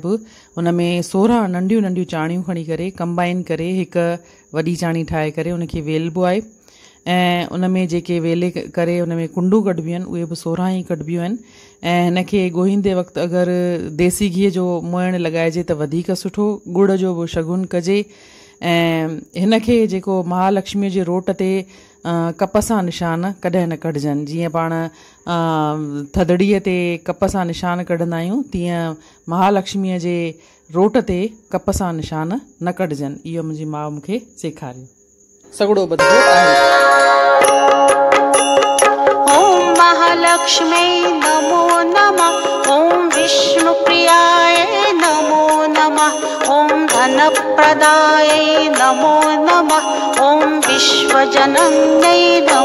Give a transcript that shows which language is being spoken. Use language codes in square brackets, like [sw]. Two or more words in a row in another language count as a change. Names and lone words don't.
[sd] बि उन में 16 नंढियूं नंढियूं चाणियूं खणी करे कंबाइन करे हिकु वॾी चाणी ठाहे करे उनखे वेलबो आहे ऐं उन में जेके वेले करे उन में कुंडू कढबियूं आहिनि उहे बि 16 ई कढबियूं आहिनि ऐं हिनखे ॻोहींदे वक़्तु अगरि देसी घीअ जो मोइण लॻाइजे त वधीक सुठो, गुड़ जो बि शगुन कजे ऐं हिनखे जेको महालक्ष्मीअ जे रोट ते कप सां निशान कॾहिं न कढजनि। जीअं पाण थदड़ीअ ते कप सां निशान कढंदा आहियूं तीअं महालक्ष्मीअ जे रोट ते कप सां निशान न कढजनि। इहो मुंहिंजी माउ मूंखे सेखारियो। सॻड़ो ॿधिबो आहे। [sa] ओम महालक्ष्मी नमो नमः, ओम विष्णुप्रियाय नमो नमः, ओम धनप्रदाय नमो नमः, ओम विश्वजनन्यै